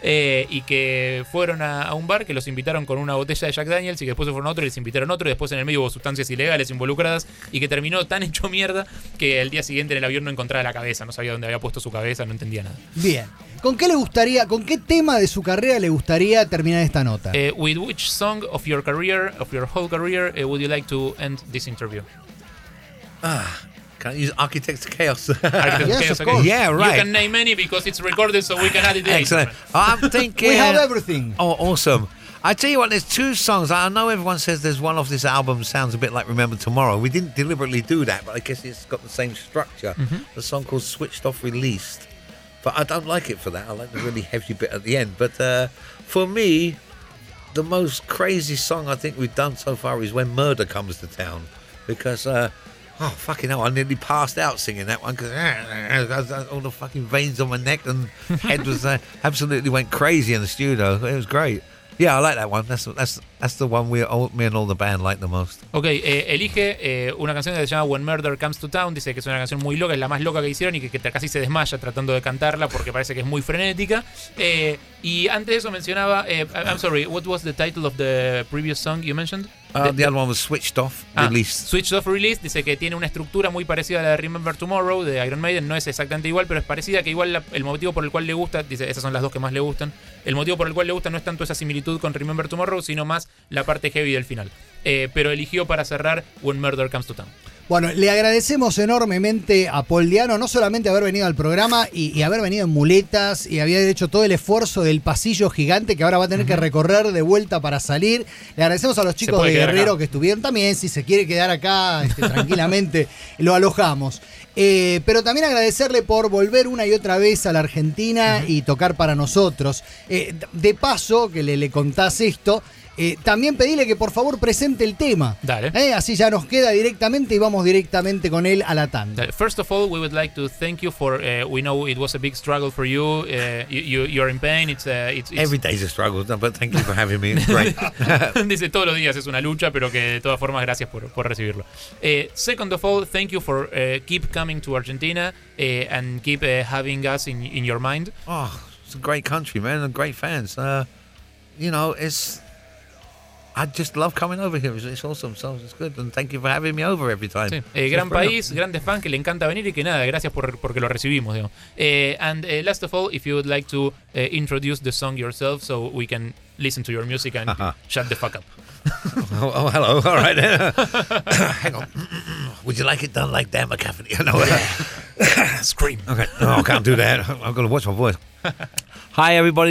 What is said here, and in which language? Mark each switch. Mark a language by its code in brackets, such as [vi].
[es] Y que fueron a un bar, que los invitaron con una botella de Jack Daniels y que después se fueron a otro y les invitaron a otro. Y después en el medio hubo sustancias ilegales involucradas y que terminó tan hecho mierda que el día siguiente en el avión no encontraba la cabeza. No sabía dónde había puesto su cabeza, no entendía nada. Bien. ¿Con qué le gustaría, con qué tema de su carrera le gustaría terminar esta nota? [en] With which song of your career, of your whole career, would you like to end this interview? Can I use Architects of Chaos? Architects of Chaos, yeah, right. You can name any because it's recorded, so we can add it in. Excellent. I'm thinking... We have everything. Oh, awesome. I tell you what, there's two songs. I know everyone says there's one off this album sounds a bit like Remember Tomorrow. We didn't deliberately do that, but I guess it's got the same structure. Mm-hmm. The song called Switched Off Released. But I don't like it for that. I like the really heavy bit at the end. But for me, the most crazy song I think we've done so far is When Murder Comes to Town. Because... oh, fucking hell, I nearly passed out singing that one because all the fucking veins on my neck and head was absolutely went crazy in the studio. It was great. Yeah, I like that one. That's the one me and all the band like the most. [es] Okay, elige una canción que se llama When Murder Comes to Town. Dice que es una canción muy loca, es la más loca que hicieron y que casi se desmaya tratando de cantarla porque parece que es muy frenética. Y antes de eso mencionaba, [en] I'm sorry, what was the title of the previous song you mentioned? The other one was Switched Off Released. [es] Switched Off Released dice que tiene una estructura muy parecida a la de Remember Tomorrow de Iron Maiden. No es exactamente igual, pero es parecida, que igual el motivo por el cual le gusta, dice, esas son las dos que más le gustan, el motivo por el cual le gusta no es tanto esa similitud con Remember Tomorrow, sino más la parte heavy del final. Pero eligió para cerrar When Murder Comes to Town. Bueno, le agradecemos enormemente a Paul Di'Anno no solamente haber venido al programa y haber venido en muletas y haber hecho todo el esfuerzo del pasillo gigante que ahora va a tener que recorrer de vuelta para salir. Le agradecemos a los chicos de Guerrero que estuvieron también. Si se quiere quedar acá, tranquilamente, lo alojamos. Pero también agradecerle por volver una y otra vez a la Argentina y tocar para nosotros. De paso, que le contás esto... también pedile que por favor presente el tema. Dale. Así ya nos queda directamente y vamos directamente con él a la tanda. Dale. [en] First of all, we would like to thank you for. We know it was a big struggle for you. You're in pain. It's every day is a struggle, but thank you for having me. Great. [es] Dice todos los días es una lucha, pero que de todas formas gracias por recibirlo. [en] Second of all, thank you for keep coming to Argentina and keep having us in your mind. Oh, it's a great country, man, and great fans. You know, it's. I just love coming over here. It's awesome. So it's good. And thank you for having me over every time. [es] Sí. Gran país, grandes fans que le encanta venir y que nada, gracias porque lo recibimos. [en] Last of all, if you would like to introduce the song yourself so we can listen to your music and shut the fuck up. Oh, hello. All right. Hang on. would you like it done like Dan McCaffrey? No, scream. Okay, no, I can't do that. I've got to watch my voice. Hi, everybody.